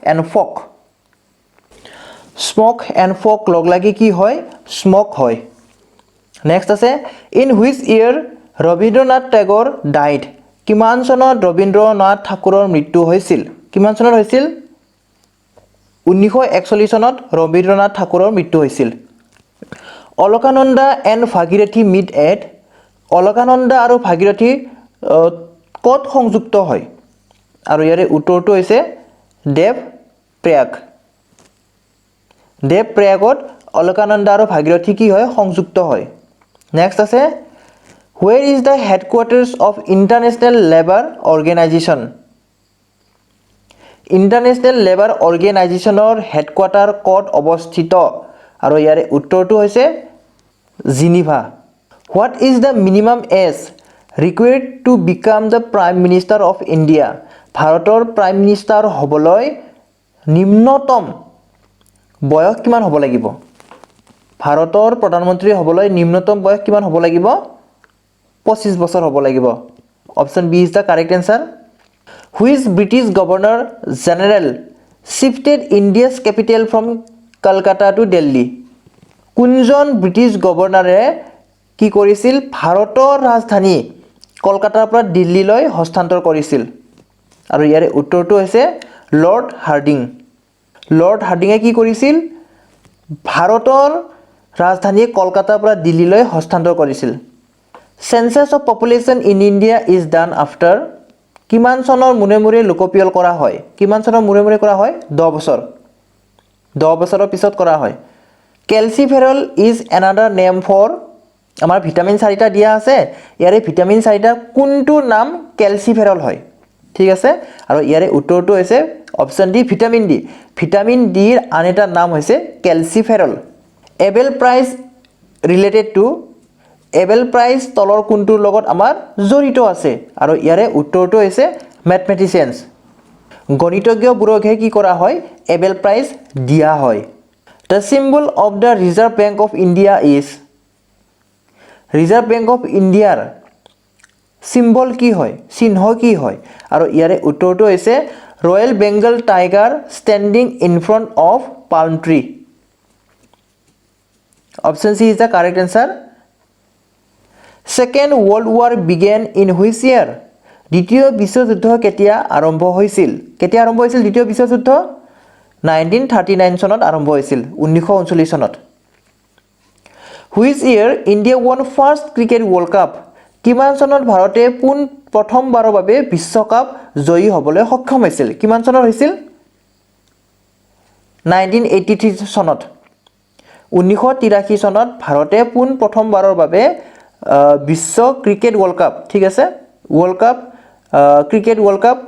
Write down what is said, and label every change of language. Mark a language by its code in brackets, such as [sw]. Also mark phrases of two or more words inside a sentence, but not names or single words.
[en] and fog [as] লগ লাগি কি হয় স্মক হয় নেক্সট আছে [en] in which year Rabindranath Tagore died [as] কিমান চনত ৰবীন্দ্ৰনাথ ঠাকুৰৰ মৃত্যু হৈছিল কিমান চনত হৈছিল 1941 চনত ৰবীন্দ্ৰনাথ ঠাকুৰৰ মৃত্যু হৈছিল [en] Alakananda and Bhagirathi meet at [as] অলকানন্দা আৰু ভাগীৰথী ক'ত সংযুক্ত হয় আৰু ইয়াৰে উত্তৰটো হৈছে দেৱপ্ৰয়াগত অলকানন্দা আৰু ভাগীৰথী কি হয় সংযুক্ত হয় নেক্সট আছে [en] Where is the headquarters of International Labour Organization [as] International Labour Organizationৰ হেডকোৱাৰ্টাৰ ক'ত অৱস্থিত আৰু ইয়াৰে উত্তৰটো হৈছে জিনিভা [en] What is the minimum age required to become the Prime Minister of India [as] ভাৰতৰ [en] prime minister [as] হ'বলৈ নিম্নতম বয়স কিমান হ'ব লাগিব ভাৰতৰ প্ৰধানমন্ত্ৰী হ'বলৈ নিম্নতম বয়স কিমান হ'ব লাগিব 25 বছৰ হ'ব লাগিব [en] option B is the correct answer Which British Governor General shifted India's capital from Calcutta to Delhi [as] কোনজন ব্ৰিটিছ গভৰ্ণৰে কি কৰিছিল ভাৰতৰ ৰাজধানী কলকাতাৰ পৰা দিল্লীলৈ হস্তান্তৰ কৰিছিল আৰু ইয়াৰে উত্তৰটো হৈছে লৰ্ড হাৰ্ডিঙে কি কৰিছিল ভাৰতৰ ৰাজধানী কলকাতাৰ পৰা দিল্লীলৈ হস্তান্তৰ কৰিছিল [en] Census of population in India is done after [as] কিমান চনৰ মুৰে লোকপিয়ল কৰা হয় কিমান চনৰ মুৰে কৰা হয় 10 বছৰৰ পিছত কৰা হয় [en] Calciferol is another name for [as] আমাৰ ভিটামিন 4টা দিয়া আছে ইয়াৰে ভিটামিন 4টা কোনটো নাম ক্যালসিফেৰল হয় ঠিক আছে আৰু ইয়াৰে উত্তৰটো হৈছে অপচন ডি ভিটামিন ডিৰ আন এটা নাম হৈছে ক্যালসিফেৰল [en] Abel Prize related to Abel Prize [as] তলৰ কোনটোৰ লগত আমাৰ জড়িত আছে আৰু ইয়াৰে উত্তৰটো হৈছে ম্যাথমেটিশিয়ানস গণিতজ্ঞবোৰকহে কি কৰা হয় এবেল প্ৰাইজ দিয়া হয় [en] The symbol of the Reserve Bank of India is [as] Reserve Bank of India symbol কি হয় চিহ্ন কি হয় আৰু ইয়াৰে উত্তৰটো হৈছে [en] Royal Bengal Tiger standing in front of palm tree Option C is the correct answer Second World War began in which year [as] দ্বিতীয় বিশ্বযুদ্ধ কেতিয়া আৰম্ভ হৈছিল দ্বিতীয় বিশ্বযুদ্ধ 1939 চনত আৰম্ভ হৈছিল 1939 চনত [en] Which year India won first cricket world cup [as] কিমান চনত ভাৰতে প্ৰথমবাৰৰ বাবে বিশ্বকাপ জয়ী হ'বলৈ সক্ষম হৈছিল কিমান চনত হৈছিল 1983 চনত 1983 চনত ভাৰতে প্ৰথমবাৰৰ বাবে বিশ্ব [en] cricket world cup [as] ঠিক আছে [en] cricket world cup